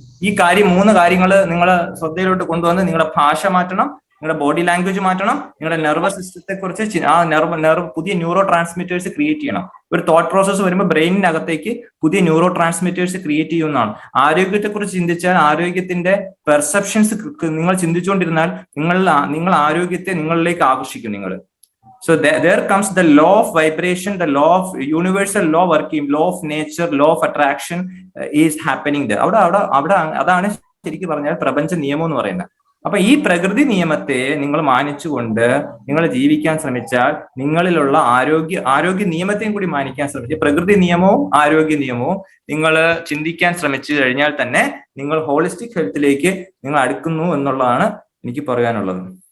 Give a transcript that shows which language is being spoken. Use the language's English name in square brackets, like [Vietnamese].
[Malayalam] ഈ 3 കാര്യങ്ങൾ നിങ്ങൾ ശ്രദ്ധയിലോട്ട് കൊണ്ടുവന്ന് നിങ്ങളുടെ ഭാഷ മാറ്റണം, നിങ്ങളുടെ ബോഡി ലാംഗ്വേജ് മാറ്റണം, നിങ്ങളുടെ നെർവസ് സിസ്റ്റത്തെ കുറിച്ച് പുതിയ ന്യൂറോ ട്രാൻസ്മിറ്റേഴ്സ് ക്രിയേറ്റ് ചെയ്യണം. ഒരു തോട്ട് പ്രോസസ്സ് വരുമ്പോൾ ബ്രെയിനിനകത്തേക്ക് പുതിയ ന്യൂറോ ട്രാൻസ്മിറ്റേഴ്സ് ക്രിയേറ്റ് ചെയ്യുന്നതാണ്. ആരോഗ്യത്തെക്കുറിച്ച് ചിന്തിച്ചാൽ ആരോഗ്യത്തിന്റെ പെർസെപ്ഷൻസ് നിങ്ങൾ ചിന്തിച്ചുകൊണ്ടിരുന്നാൽ നിങ്ങൾ ആരോഗ്യത്തെ നിങ്ങളിലേക്ക് ആകർഷിക്കും നിങ്ങൾ. [English] So there comes the law of vibration, the law of universal law working, law of nature, law of attraction is happening there. [Malayalam] അതാണ് ശരിക്കും പറഞ്ഞാൽ പ്രപഞ്ച നിയമം എന്ന് പറയുന്നത്. അപ്പൊ ഈ പ്രകൃതി നിയമത്തെ നിങ്ങൾ മാനിച്ചുകൊണ്ട് നിങ്ങൾ ജീവിക്കാൻ ശ്രമിച്ചാൽ, നിങ്ങളിലുള്ള ആരോഗ്യ നിയമത്തെയും കൂടി മാനിക്കാൻ ശ്രമിച്ചാൽ, പ്രകൃതി നിയമവും ആരോഗ്യ നിയമവും നിങ്ങൾ ചിന്തിക്കാൻ ശ്രമിച്ചു കഴിഞ്ഞാൽ തന്നെ നിങ്ങൾ ഹോളിസ്റ്റിക് ഹെൽത്തിലേക്ക് നിങ്ങൾ അടുക്കുന്നു എന്നുള്ളതാണ് എനിക്ക് പറയാനുള്ളത്.